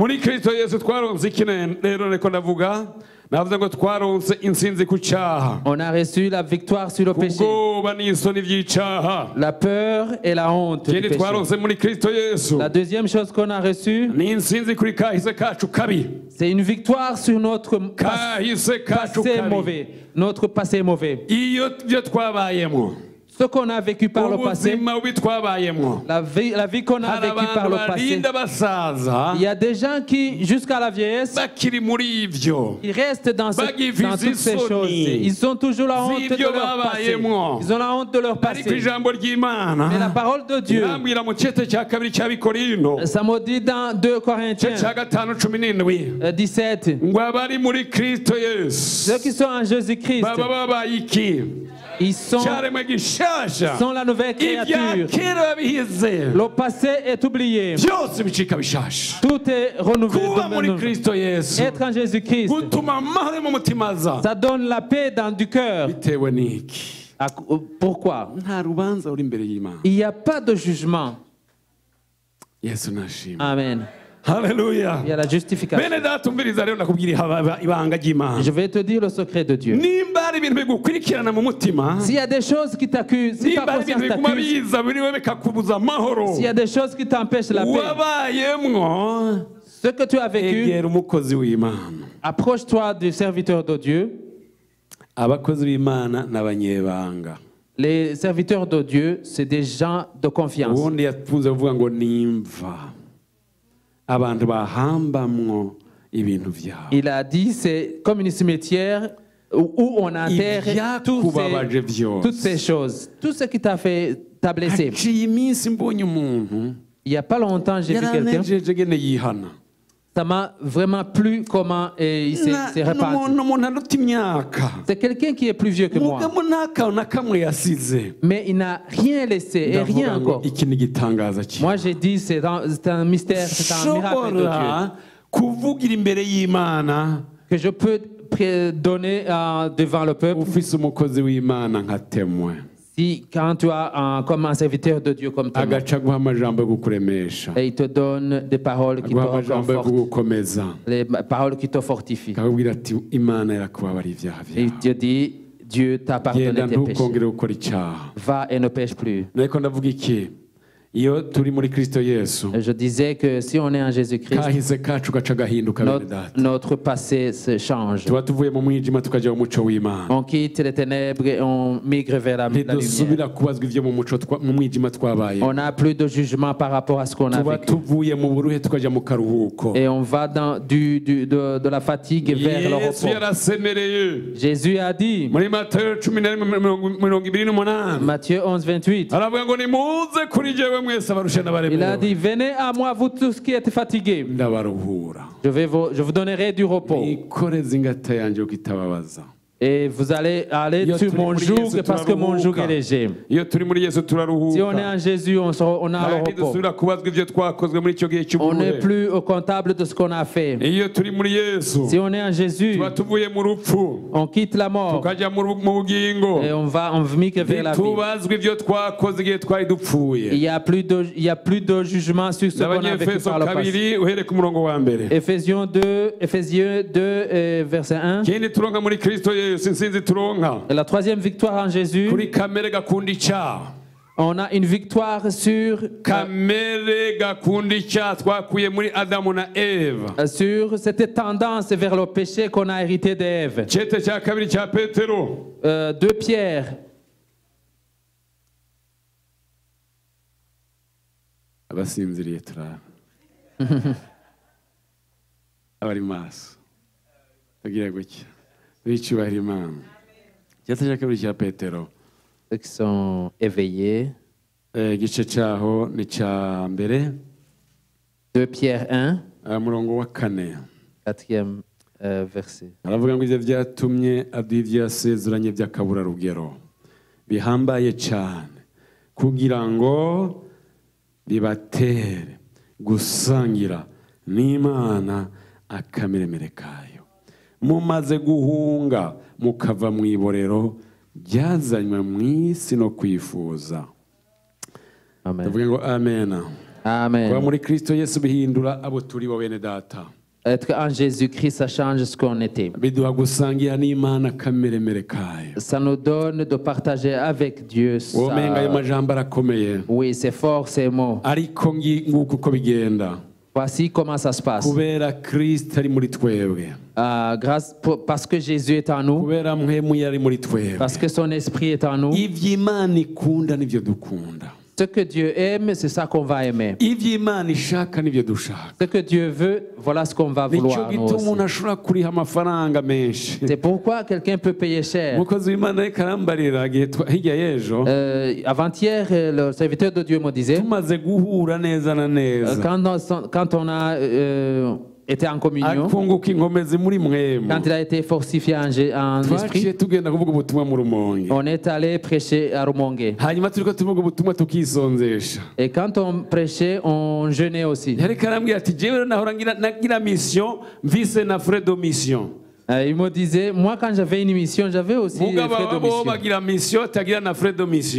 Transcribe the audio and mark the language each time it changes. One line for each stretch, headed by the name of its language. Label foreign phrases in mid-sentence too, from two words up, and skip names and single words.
French: On a reçu la victoire sur le péché, la peur et la honte du péché. La deuxième chose qu'on a reçue, c'est une victoire sur notre passé mauvais. Notre passé mauvais. Ce qu'on a vécu par le passé,
Rundi: ubuzima bubi twabayemwo
French: la vie qu'on a
Rundi: hari
French: vécue par
Rundi: abantu
French: le passé,
Rundi: barinda basaza
French: il y a des gens qui, jusqu'à la vieillesse,
Rundi: bakiri muri ivyo
French: ils restent dans
Rundi: Bagivize
French: toutes ces
Rundi: isoni.
French: choses. Ils ont toujours la honte de
Rundi: Z'ibyo
French: leur passé.
Rundi: babayemwo.
French: Ils ont la honte de leur
Rundi: ariko
French: passé.
Rundi: ijambo ry'Imana
French: Mais la parole de Dieu,
Rundi: irambwira mu cete cya kabiri cy'abikorino
French: ça me dit dans 2 Corinthiens
Rundi: cya gatanu 17
French: 17,
Rundi: ngo abari muri Kristo Yesu
French: ceux qui sont en Jésus-Christ,
Rundi: baba babaye iki
French: ils sont
Rundi: cyaremwe gishasha
French: la nouvelle
Rundi: ibya
French: créature.
Rundi: kera bihize
French: Le passé est oublié.
Rundi: byose bicika bishasha
French: Tout est renouvelé.
Rundi: kuba muri
French: Maintenant.
Rundi: Kristo Yesu
French: Être en Jésus-Christ,
Rundi: gutuma amahoro mu mutima aza
French: ça donne la paix dans du cœur.
Rundi: bitewe n'iki
French: Pourquoi?
Rundi: nta rubanza uri imbere y'Imana
French: Il n'y a pas de jugement.
Rundi: Yesu nashimwe
French: Amen.
Rundi: haleluya
French: Il y a la justification.
Rundi: bene data umviriza rero nakubwira ibanga ry'Imana
French: Je vais te dire le secret de Dieu.
Rundi: nimba hari ibintu bigukurikirana mu mutima
French: S'il y a des choses qui t'accusent, si ta
Rundi: nimba hari ibintu
French: conscience
Rundi: biguma
French: t'accuse,
Rundi: biza biriwe bikakubuza amahoro
French: s'il y a des choses qui t'empêchent la paix,
Rundi: wabayemwo
French: ce que tu as vécu,
Rundi: egera umukozi w'Imana
French: approche-toi du serviteur de Dieu.
Rundi: abakozi b'Imana n'abanyebanga
French: Les serviteurs de Dieu, c'est des gens de confiance.
Rundi: ubundi yakunze kuvuga ngo nimva abantu bahambamwo ibintu byabo
French: Il a dit, c'est comme une cimetière où on enterre
Rundi: ibyakubabaje byose
French: toutes ces choses. Tout ce qui t'a blessé.
Rundi: haciye iminsi mbonye umuntu
French: Il n'y a pas longtemps, j'ai vu quelqu'un.
Rundi: yaranejeje gene yihana
French: Ça m'a vraiment plu comment il s'est répandu.
Rundi: umuntu aruta imyaka
French: C'est quelqu'un qui est plus vieux que moi.
Rundi: mugabo ntakantu na kamwe yasize
French: Mais il n'a rien laissé et rien
Rundi: ndavuga ngo
French: encore.
Rundi: iki ni igitangaza cyiza
French: Moi, j'ai dit, c'est un mystère, c'est un miracle de Dieu.
Rundi: ushobora kuvugira imbere y'Imana
French: Que je peux donner devant le peuple.
Rundi: ufise umukozi w'Imana nka temwe
French: Si, quand tu as comme un serviteur de Dieu comme témoin,
Rundi: agaca aguha amajambo yo kukuremesha
French: et il te donne des paroles qui te
Rundi: aguha amajambo yo
French: confortent,
Rundi: kugukomeza
French: les paroles qui te fortifient.
Rundi: akakubwira ati Imana yarakubabariye ibyaha
French: Et il
Rundi: byawe
French: te dit, Dieu t'a pardonné
Rundi: genda
French: tes péchés.
Rundi: ntukongere gukora icyaha
French: Va et ne pêche plus.
Rundi: ariko ndavuga iki iyo turi muri Kristo Yesu
French: Je disais que si on est en Jésus-Christ,
Rundi: kahise kacu gaca gahinduka bene data
French: notre passé se change.
Rundi: tuba tuvuye mu mwijima tukajya mu muco w'Imana
French: On quitte les ténèbres et on migre vers la lumière.
Rundi: ntidusubira kubazwa ibyo mu mwijima twabaye
French: On n'a plus de jugement par rapport à ce qu'on a
Rundi: tuba
French: vécu.
Rundi: tuvuye mu buruhe tukajya mu karuhuko
French: Et on va de la fatigue vers le
Rundi: Yesu
French: repos.
Rundi: yarasemereye
French: Jésus a dit,
Rundi: muri Matayo 11:28
French: Matthieu 11, 28,
Rundi: aravuga ngo nimuze kuri jewe mwese abarusha
French: il a
Rundi: n'abaremerewe
French: dit, venez à moi, vous tous qui êtes fatigués.
Rundi: ndabaruhura
French: Je vous donnerai du repos.
Rundi: nikoreze ingata yanjye yo kitababaza
French: Et vous allez aller
Rundi: Iyo
French: sur
Rundi: turi
French: mon
Rundi: muri
French: joug
Rundi: Yesu
French: parce que mon joug
Rundi: turaruhuka.
French: est léger.
Rundi: iyo turi muri Yesu
French: Si on est
Rundi: turaruhuka
French: en Jésus, on a le
Rundi: kandi
French: repos.
Rundi: dusubira kubazwa ibyo twakozwe muri icyo gihe
French: On n'est
Rundi: cy'uburuhe
French: plus au comptable de ce qu'on a fait.
Rundi: iyo turi muri Yesu
French: Si on est en Jésus,
Rundi: tuba tuvuye mu rupfu
French: on quitte la mort
Rundi: tukajya mu bugingo
French: et on migre vers la vie.
Rundi: ntitubazwe ibyo twakoze igihe twari
French: Il
Rundi: dupfuye
French: n'y a plus de jugement sur ce qu'on a vécu
Rundi: n'abanyefeso
French: par le passé.
Rundi: kabiri uhere ku murongo wa mbere
French: Éphésiens 2, verset 1.
Rundi: ikindi turonka muri Kristo Yesu insinzi turonka
French: Et la troisième victoire en Jésus,
Rundi: kuri kamere gakunda icyaha
French: on a une victoire sur
Rundi: kamere gakunda icyaha twakuye muri Adamu na Eva
French: cette tendance vers le péché qu'on a hérité d'Ève.
Rundi: cete cya kabiri cya Petero
French: 2 Pierre,
Rundi: abasinziriye turara abari maso bagira gutya bicubahira Imana cete cya kabiri cya Petero
French: ceux qui sont éveillés.
Rundi: igice cyaho ni cya mbere
French: 2 Pierre 1,
Rundi: murongo wa 4
French: 4e verset.
Rundi: aravuga ngo ibyo byatumye aduha ibyo yasezeranye by'akaburarugero bihambaye cyane kugira ngo bibatere gusangira n'Imana akameremere kayo mumaze guhunga mukava mu iborero byazanywe mu isi no kwifuza
French: Amen.
Rundi: tuvuge ngo amena kuba
French: Amen.
Rundi: muri Kristo Yesu bihindura abo turi bo bene data
French: Être en Jésus-Christ, ça change ce qu'on était.
Rundi: biduha gusangira n'Imana akameremere kayo
French: Ça nous donne de partager avec Dieu.
Rundi: womenga ayo
French: Ça...
Rundi: majambo arakomeye
French: Oui, c'est fort ces mots.
Rundi: ariko nguko uko bigenda
French: Voici comment ça se passe.
Rundi: kubera Kristo ari muri twebwe,
French: Parce que Jésus est en nous,
Rundi: kubera mpemu yari muri twebwe,
French: parce que son esprit est en nous.
Rundi: ivy'Imana ikunda nivyo dukunda,
French: Ce que Dieu aime, c'est ça qu'on va aimer.
Rundi: ivy'Imana ishaka nivyo dushaka.
French: Ce que Dieu veut, voilà ce qu'on va
Rundi: Nico
French: vouloir. Nous
Rundi: gituma
French: aussi.
Rundi: umuntu ashobora kuriha amafaranga menshi.
French: C'est pourquoi quelqu'un peut payer cher.
Rundi: umukozi w'Imana ariko arambarira hirya y'ejo,
French: Avant-hier, le serviteur de Dieu me disait,
Rundi: tumaze guhura neza na neza,
French: quand on a était en communion,
Rundi: akunguka inkomezi muri mwemu,
French: quand il a été fortifié en
Rundi: twaciye
French: esprit,
Rundi: tugenda kuvuga ubutumwa mu Rumonge,
French: on est allé prêcher à Rumonge.
Rundi: hanyuma turiko tuvuga ubutumwa tukisonzesha.
French: Et quand on prêchait, on jeûnait aussi.
Rundi: yariko arambwira ati jewe nahora nagira mission mvise na
French: frais de mission, Il me disait, moi quand j'avais une mission, j'avais aussi des
Rundi: mugabo
French: frais de
Rundi: abo
French: mission.
Rundi: bagira mission tagira na
French: frais de mission,